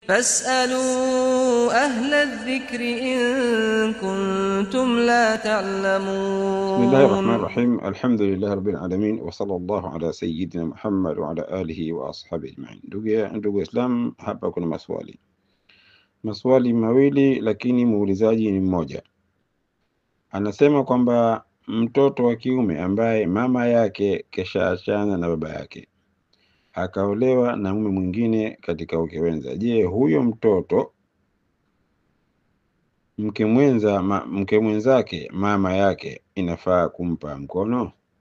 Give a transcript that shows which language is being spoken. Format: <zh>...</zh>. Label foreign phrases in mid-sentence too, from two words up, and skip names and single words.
<ar>فاسألوا أهل الذكر إن كنتم لا تعلمون. بسم الله الرحمن الرحيم. الحمد لله رب العالمين، وصلى الله على سيدنا محمد وعلى آله وأصحابه أجمعين.</ar> <sw>Ndugu Islam, hapa kuna maswali mawili, lakini muulizaji ni mmoja. Anasema kwamba mtoto wa kiume ambaye mama yake keshaachana na baba yake akaolewa na mume mwingine katika uke wenza, je, huyo mtoto mke mwenzake mama yake inafaa kumpa mkono?</sw>